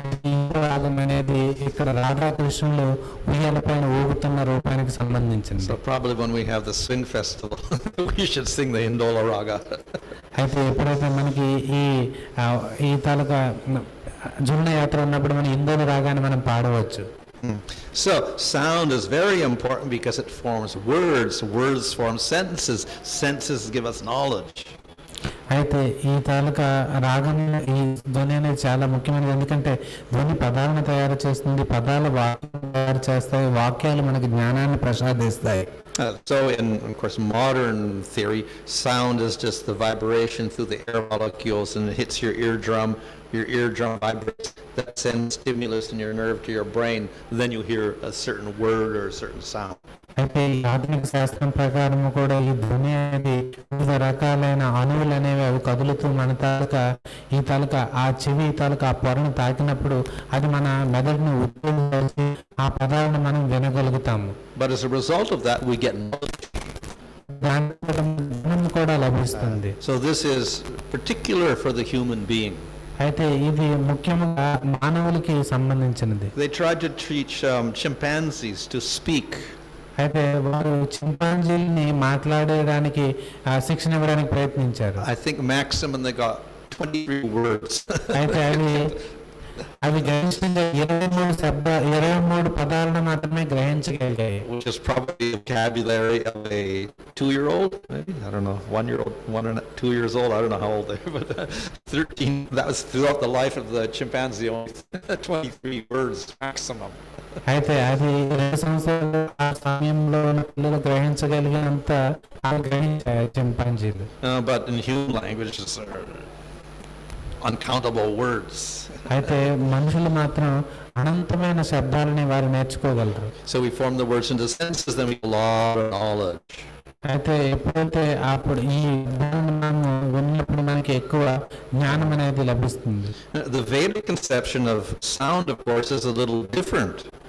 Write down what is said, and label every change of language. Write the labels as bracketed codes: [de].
[te] ఈ రాగం అనేది ఇక్కడ రాధాకృష్ణులు ఉయ్యాల పైన ఊగుతున్న రూపానికి సంబంధించింది. [en] So probably when we have the swing festival, we should sing the Hindola raga. [te] అయితే ఎప్పుడైతే మనకి ఈ తాలూకా జున్న యాత్ర ఉన్నప్పుడు మన ఇందోల రాగాన్ని మనం పాడవచ్చు. [en] So sound is very important because it forms words. Words form sentences. Sentences give us knowledge. [te] అయితే ఈ తాలూకా రాగం, ఈ ధ్వని అనేది చాలా ముఖ్యమైనది. ఎందుకంటే ధ్వని పదాలను తయారు చేస్తుంది, పదాలు వాక్యాలు తయారు చేస్తాయి, వాక్యాలు మనకి జ్ఞానాన్ని ప్రసాదిస్తాయి. [en] So in, of course, modern theory, sound is just the vibration through the air molecules, and it hits your eardrum. Your eardrum vibrates. That sends stimulus in your nerve to your brain. Then you hear a certain word or a certain sound. [te] అయితే ఈ ఆధునిక శాస్త్రం ప్రకారం కూడా ఈ ధ్వని అనేది వివిధ రకాలైన అణువులు అనేవి అవి కదులుతూ మన తాలూకా ఈ తాలూకా ఆ చెవి తాలూకా ఆ పొరను తాకినప్పుడు అది మన మెదడును ఉత్తేజపరిచి ఆ పదాలను మనం వినగలుగుతాము. [en] But as a result of that, we get knowledge. [te] దాని జ్ఞానం కూడా లభిస్తుంది. [en] So this is particular for the human being. [te] అయితే ఇది ముఖ్యంగా మానవులకి సంబంధించినది. [en] They tried to teach chimpanzees to speak. [te] అయితే వారు చింపాంజీని మాట్లాడడానికి శిక్షణ ఇవ్వడానికి ప్రయత్నించారు. [en] I think maximum they got 23 words. [te] అయితే అవి గ్రహించగా 23 పదాలను మాత్రమే గ్రహించగలిగాయి. [en] Which is probably the vocabulary of a 2-year-old, maybe, I don't know, 1-year-old, 1 and 2 years old, I don't know how old they are, but 13, that was throughout the life of the chimpanzee, only 23 words maximum. [te] అయితే అది 2 సంవత్సరాల ఆ సమయంలో పిల్లలు గ్రహించగలిగినంత గ్రహించాయి చింపాంజీలు. [en] But in human language, it's uncountable words. [te] అయితే మనుషులు మాత్రం అనంతమైన శబ్దాలని వారు నేర్చుకోగలరు. [en] So we form the words into sentences, then we get a lot of knowledge. [te] అయితే ఎప్పుడైతే అప్పుడు ఈ మనము విన్నప్పుడు మనకి ఎక్కువ జ్ఞానం అనేది లభిస్తుంది. [en] The Vedic conception of sound, of course, is a little different.